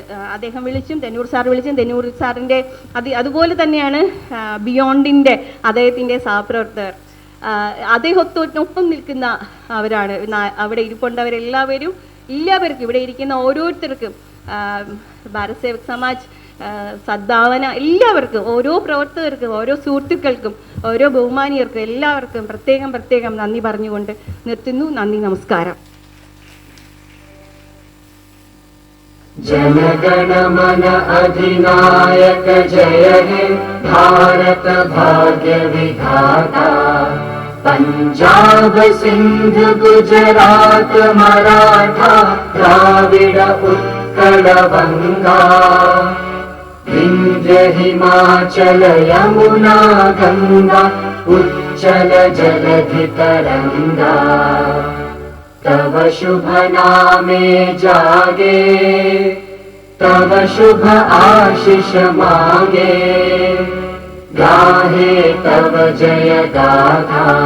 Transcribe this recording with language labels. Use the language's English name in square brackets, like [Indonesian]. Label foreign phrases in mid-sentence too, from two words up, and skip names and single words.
[Malayalam] അദ്ദേഹം വിളിച്ചും തെന്നൂർ സാറിൻ്റെ അതുപോലെ തന്നെയാണ് ബിയോണ്ടിൻ്റെ അദ്ദേഹത്തിൻ്റെ സഹപ്രവർത്തകർ, അദ്ദേഹത്തിനൊപ്പം നിൽക്കുന്ന അവരാണ് അവിടെ ഇരിപ്പുണ്ടവരെല്ലാവരും. എല്ലാവർക്കും ഇവിടെ ഇരിക്കുന്ന ഓരോരുത്തർക്കും, ഭാരത് സേവക് സമാജ്, സദ്ഭാവന, എല്ലാവർക്കും, ഓരോ പ്രവർത്തകർക്കും, ഓരോ സുഹൃത്തുക്കൾക്കും, ഓരോ ബഹുമാനിയർക്കും എല്ലാവർക്കും പ്രത്യേകം നന്ദി പറഞ്ഞുകൊണ്ട് നിർത്തുന്നു. നന്ദി, നമസ്കാരം. [Bangla] জনগণমন অধিনায়ক জয় হে ভারত ভাগ্য বিধাতা, পঞ্জাব সিন্ধ গুজরাট মারাঠা দ্রাবিড় উৎকল বঙ্গ, বিন্ধ্য হিমাচল যমুনা গঙ্গা উচ্চল জলধি তরঙ্গ, তব শুভ নামে জাগে, তব শুভ আশিস মাগে, গাহে তব জয় গাথা।